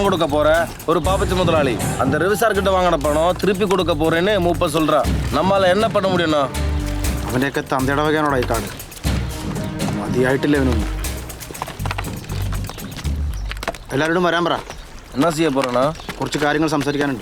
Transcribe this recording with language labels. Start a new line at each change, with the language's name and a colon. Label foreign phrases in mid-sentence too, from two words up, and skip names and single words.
Tamil: கொடுக்க போற ஒரு பாப்பச்சி முதலாளி அந்த ரெவிசார் கிட்ட வாங்கின பணம் திருப்பி கொடுக்க போறேன்னு மூப்ப சொல்றா. நம்மால என்ன பண்ண முடியும்னா?
Malayalam: അവനെയൊക്കെ തന്തയുടെ വകയാണോടാ ഈ കാട്. മതിയായിട്ടില്ല ഇവനൊന്നും. എല്ലാവരോടും വരാൻ പറ.
Tamil: என்ன செய்ய போறேன்னா?
Malayalam: കുറച്ച് കാര്യങ്ങൾ സംസാരിക്കാനുണ്ട്.